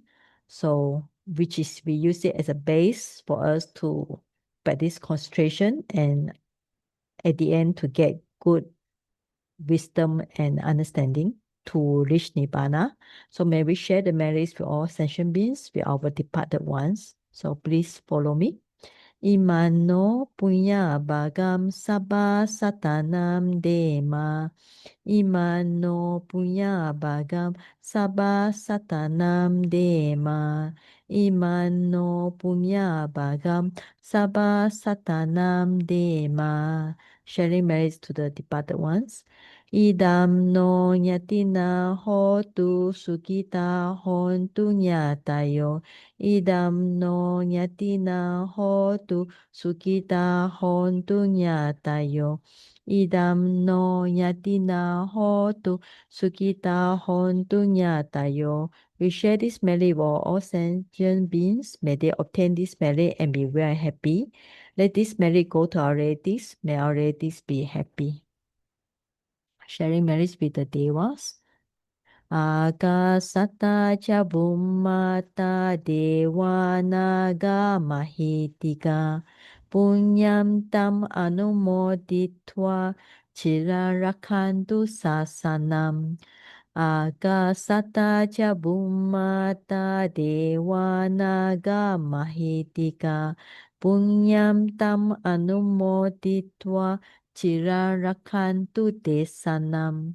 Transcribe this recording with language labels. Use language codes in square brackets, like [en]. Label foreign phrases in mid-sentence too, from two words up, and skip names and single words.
[en] So which is we use it as a base for us to practice concentration and at the end to get good wisdom and understanding to reach Nibbana. So may we share the merits with all sentient beings, with our departed ones. So please follow me. [pi] Imano punya bagam sabba satanam dema. Imano punya bagam sabba satanam dema. Imano punya bagam sabba satanam dema. [en] Sharing merits to the departed ones. [pi] Idam no nyatina hotu sukita hontu nyatayo. Idam no nyatina hotu sukita hontu nyatayo. Idam no nyatina hotu sukita hontu nyatayo. [en] We share this merit with all sentient beings. May they obtain this merit and be well and happy. Let this merit go to our relatives. May our relatives be happy. Sharing merits with the devas. [pi] Akasata cha bummata dewa naga mahitika punyam tam anumoditva chirarakantu sasanam. Akasata cha bummata dewa naga mahitika punyam tam anumoditva chirarakantu desanam.